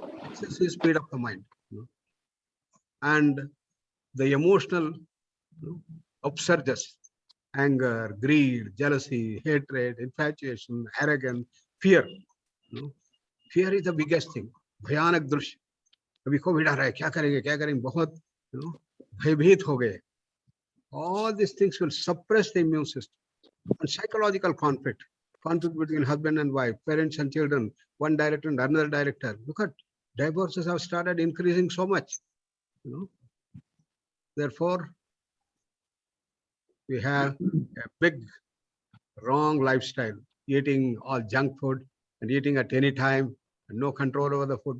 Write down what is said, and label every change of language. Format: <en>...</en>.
<en>Excessive speed of the mind. And the emotional upsurges, anger, greed, jealousy, hatred, infatuation, arrogance, fear. Fear is the biggest thing.</en> <hi>भयानक दृश्य, अभी Covid आ रहा है, क्या करेंगे, बहुत भयभीत हो गए.</hi> <en>All these things will suppress the immune system. And psychological conflict between husband and wife, parents and children, one director and another director. Look at divorces have started increasing so much. Therefore, we have a big wrong lifestyle, eating all junk food and eating at any time, and no control over the food.</en>